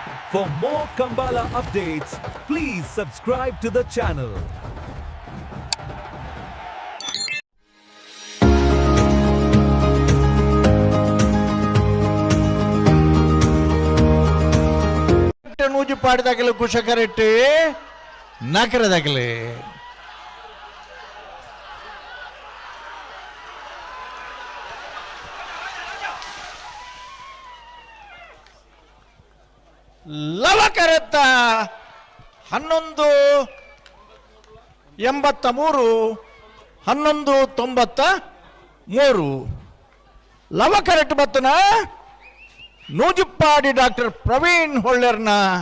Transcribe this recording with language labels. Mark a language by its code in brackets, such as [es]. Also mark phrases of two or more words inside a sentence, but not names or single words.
[en] For more Kambala updates, please subscribe to the channel. [tcy] ನೂಜು ಪಾಡಿದಾಗಲೇ ಕುಶಕರೆಟ್ಟಿ ನಕರದಾಗಲೇ ಲವಕರೆತ್ತ 1183 1193 ಲವಕರೆಟ್ಟು ಬತ್ತನ ನೂಜಿಪ್ಪಾಡಿ ಡಾಕ್ಟರ್ ಪ್ರವೀಣ್ ಹೊಳ್ಳೆರ್ನ